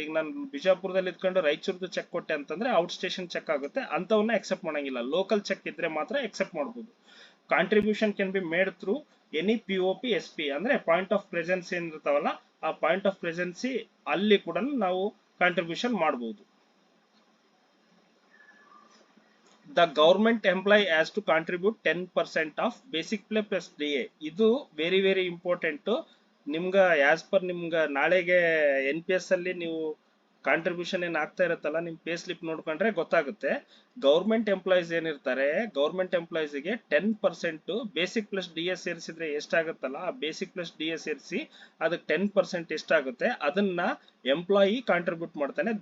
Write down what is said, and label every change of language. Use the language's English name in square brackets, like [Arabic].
[Kannada] ಈಗ ನಾನು ಬಿಜಾಪುರದಲ್ಲಿ ಇದ್ಕೊಂಡು ರಾಯಚೂರ್ದು ಚೆಕ್ ಕೊಟ್ಟೆ ಅಂತಂದ್ರೆ ಔಟ್ ಸ್ಟೇಷನ್ ಚೆಕ್ ಆಗುತ್ತೆ. ಅಂತವನ್ನ ಎಕ್ಸೆಪ್ಟ್ ಮಾಡಂಗಿಲ್ಲ. ಲೋಕಲ್ ಚೆಕ್ ಇದ್ರೆ ಮಾತ್ರ ಎಕ್ಸೆಪ್ಟ್ ಮಾಡಬಹುದು. [English] Contribution can be made through any POP SP. [Kannada] ಅಂದ್ರೆ ಪಾಯಿಂಟ್ ಆಫ್ ಪ್ರೆಸೆನ್ಸ್ ಏನಿರ್ತಾವಲ್ಲ ಆ ಪಾಯಿಂಟ್ ಆಫ್ ಪ್ರೆಸೆನ್ಸಿ ಅಲ್ಲಿ ಕೂಡ ನಾವು ಕಾಂಟ್ರಿಬ್ಯೂಷನ್ ಮಾಡಬಹುದು. [English] The government employee has to contribute 10% of basic pay plus DA. ಇದು very important. [Kannada] ನಿಮ್ಗ ಆಸ್ ಪರ್ ನಿಮ್ಗ ನಾಳೆಗೆ NPS ಅಲ್ಲಿ ನೀವು ಕಾಂಟ್ರಿಬ್ಯೂಷನ್ ಏನ್ ಆಗ್ತಾ ಇರುತ್ತಲ್ಲ ನಿಮ್ ಪೇ ಸ್ಲಿಪ್ ನೋಡ್ಕೊಂಡ್ರೆ ಗೊತ್ತಾಗುತ್ತೆ. ಗೌರ್ಮೆಂಟ್ ಎಂಪ್ಲಾಯೀಸ್ ಏನಿರ್ತಾರೆ ಗೌರ್ಮೆಂಟ್ ಎಂಪ್ಲಾಯೀಸ್ ಗೆ 10% ಬೇಸಿಕ್ ಪ್ಲಸ್ DA ಸೇರಿಸಿದ್ರೆ ಎಷ್ಟಾಗುತ್ತಲ್ಲ ಆ ಬೇಸಿಕ್ ಪ್ಲಸ್ DA ಸೇರಿಸಿ ಅದಕ್ಕೆ 10% ಎಷ್ಟಾಗುತ್ತೆ ಅದನ್ನ ಎಂಪ್ಲಾಯಿ ಕಾಂಟ್ರಿಬ್ಯೂಟ್ ಮಾಡ್ತಾನೆ.